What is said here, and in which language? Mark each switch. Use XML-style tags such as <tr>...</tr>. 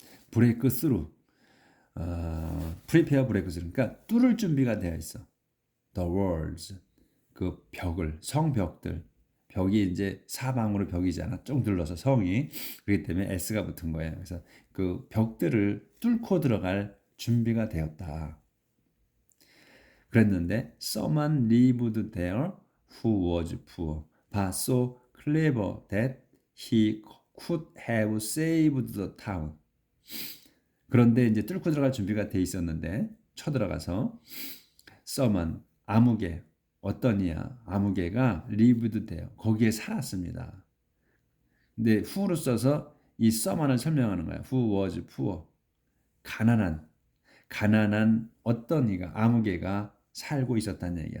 <ko>브레이크 스루</ko> <en>prepare break through</en> <ko>그러니까 뚫을 준비가 되어 있어.</ko> <en>the walls</en> <ko>그 벽을 성벽들 벽이 이제 사방으로 벽이잖아. 쭉 둘러서 성이 그렇기 때문에 S가 붙은 거예요. 그래서 그 벽들을 뚫고 들어갈 준비가 되었다. 그랬는데</ko> <en>someone lived there who was poor but so clever that he could have saved the town.</en> <ko>그런데 이제 뚫고 들어갈 준비가 돼 있었는데 쳐들어가서 someone 아무개 어떤 이야 아무개가</ko> <en>lived there</en> <ko>거기에 살았습니다. 근데 who로 써서 이 someone을 설명하는 거야.</ko> <en>who was poor</en> <ko>가난한 어떤 이가 아무개가 살고 있었다는 얘기야.</ko>